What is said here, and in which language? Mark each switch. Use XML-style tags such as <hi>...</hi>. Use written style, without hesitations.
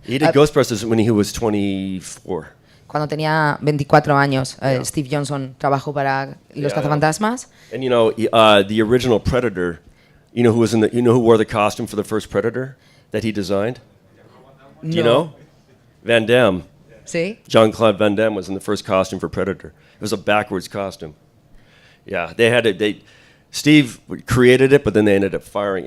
<en>He did Ghostbusters when he was 24.</en> <es>Cuando tenía 24 años, Steve Johnson trabajó para Los Cazafantasmas.</es> <en>And the original Predator, who wore the costume for the first Predator that he designed? No. Do you know? Van Damme.</en> <es>Sí.</es> <en>Jean-Claude Van Damme was in the first costume for Predator. It was a backwards costume. Yeah, Steve created it, but then they ended up firing.</en>